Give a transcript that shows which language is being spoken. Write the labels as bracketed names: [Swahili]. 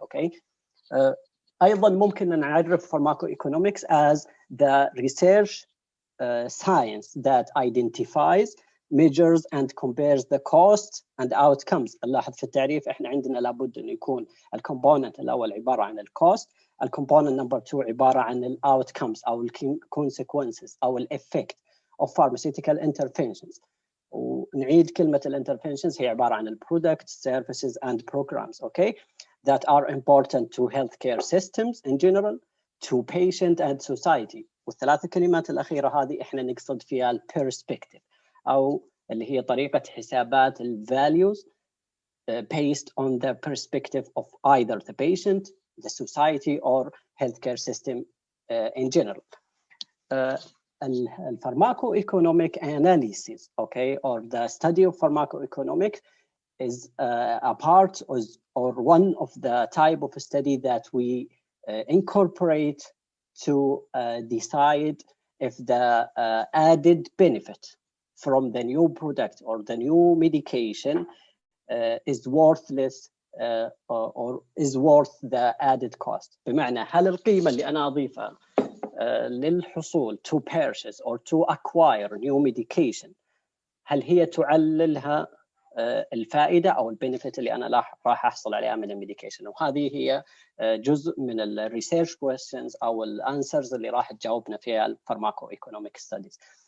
[English] Okay, ايضا ممكن ان نعرف pharmacoeconomics as the research science that identifies, measures and compares the costs and outcomes. [Arabic] نلاحظ في التعريف احنا عندنا لابد انه يكون الكومبوننت الاول عباره عن الكوست، الكومبوننت نمبر 2 عباره عن الاوتكمز او الكونسيكونسز او الافكت of pharmaceutical interventions. [English] ونعيد كلمه الانترفنشنز هي عباره عن البرودكتس services and programs okay that are important to healthcare systems in general, to patient and society. [Arabic] والثلاث كلمات الاخيره هذه احنا نقصد فيها البيرسبكتيف او اللي هي طريقه حسابات الفاليوز based on the perspective of either the patient, the society or healthcare system in general. [English] Pharmacoeconomic analysis, okay, or the study of pharmacoeconomics is a part or one of the type of study that we incorporate to decide if the added benefit from the new product or the new medication is worthless or is worth the added cost. [Arabic] بمعنى هل القيمة اللي أنا أضيفها للحصول to purchase or to acquire new medication هل هي تعللها الفائدة أو البنفيت اللي أنا راح أحصل عليها من الميديكيشن. وهذه هي جزء من الريسيرش كويستشنز أو الأنسرز اللي راح تجاوبنا فيها الفارماكو-ايكونوميك ستاديز.